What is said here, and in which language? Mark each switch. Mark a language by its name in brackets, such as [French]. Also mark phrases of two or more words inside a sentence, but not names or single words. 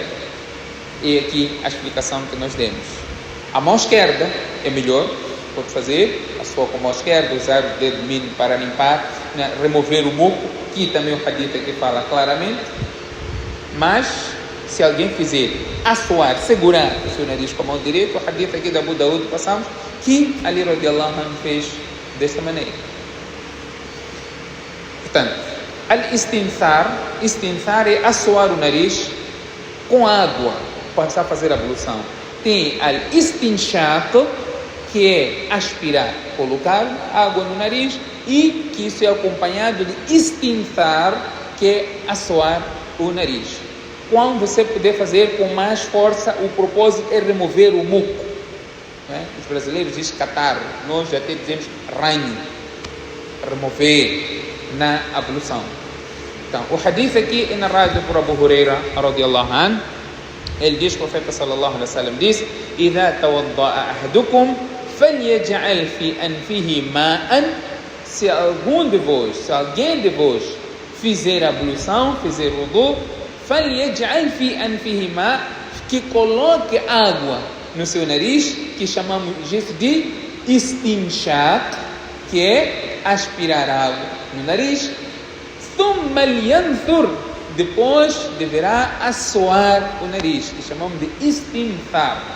[Portuguese] E aqui a explicação que nós demos. A mão esquerda é melhor, pode fazer a sua com a mão esquerda, usar o dedo mínimo para limpar, né, remover o muco, que também o hadith aqui fala claramente. Mas se alguém fizer assoar, segurar o seu nariz com a mão direita, o hadith aqui da Abu Daud passamos que Ali [Arabic] رضي الله عنه [Portuguese] fez desta maneira. Portanto, al-istinthar é assoar o nariz com água, passar a fazer a ablução. Tem al-istinshaq, que é aspirar, colocar água no nariz, e que isso é acompanhado de istinthar, que é assoar o nariz. Quando você puder fazer com mais força, o propósito é remover o muco. Né? Os brasileiros dizem catarro, nós até dizemos ranho, remover na ablução. Então, o hadith aqui é narrado por Abu Huraira [Arabic] رضي الله عنه. [Portuguese] Ele diz, o profeta [Arabic] صلى الله عليه وسلم [Portuguese] diz: [Arabic] "إذا توضأ أحدكم فليجعل في أنفه ماء." [Portuguese] Se alguém de vós fizer ablução, fizer wudu, [Arabic] فليجعل في أنفه ماء', [Portuguese] que coloque água no seu nariz, que chamamos de istinshaq, que é aspirar água no nariz. [Arabic] ثم لينثر, [Portuguese] depois deverá assoar o nariz, que chamamos de istinthar.